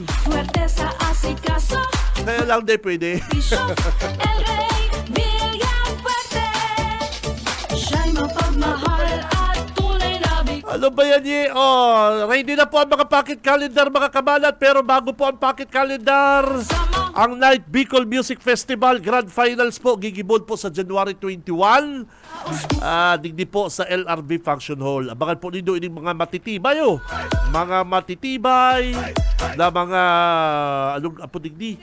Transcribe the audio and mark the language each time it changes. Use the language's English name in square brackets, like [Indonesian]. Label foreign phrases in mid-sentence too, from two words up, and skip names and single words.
[Filipino] Fuerte sa asikaso, Kaya lang di pwede. bisyo, El Rey, Villafuerte. Siya'y mapagmahal at tunay na Ano ba yan, ye? Oh, ready na po ang mga pocket calendar, mga kabalat. Pero bago po ang pocket calendar, bikama. [Bikol] ang Night Bicol Music Festival Grand Finals po, gigibon po sa January 21. Digdi po sa LRB Function Hall. Abangan po ninyo ining mga matitibay, oh. Mga matitibay na mga, anong apo digdi?